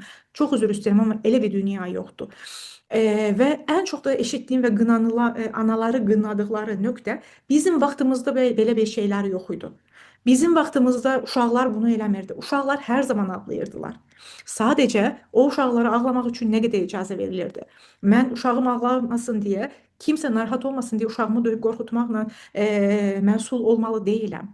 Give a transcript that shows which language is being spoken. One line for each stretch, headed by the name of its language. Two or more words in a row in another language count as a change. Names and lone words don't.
Azerbaijani: Çox üzr istəyirəm, amma elə bir dünya yoxdur.
Turkish: Ve en çok da eşittiğim ve
Azerbaijani: anaları qınadıkları nöqtə bizim vaxtımızda belə bir
Turkish: şeyler yok idi.
Azerbaijani: Bizim vaxtımızda uşaqlar bunu eləmirdi. Uşaqlar hər zaman ağlayırdılar. Sadəcə o uşaqlara ağlamaq üçün nə qədər icazə verilirdi. Mən uşağım ağlamasın deyə, kimsə narahat olmasın deyə uşağımı döyüb qorxutmaqla məsul olmalı deyiləm.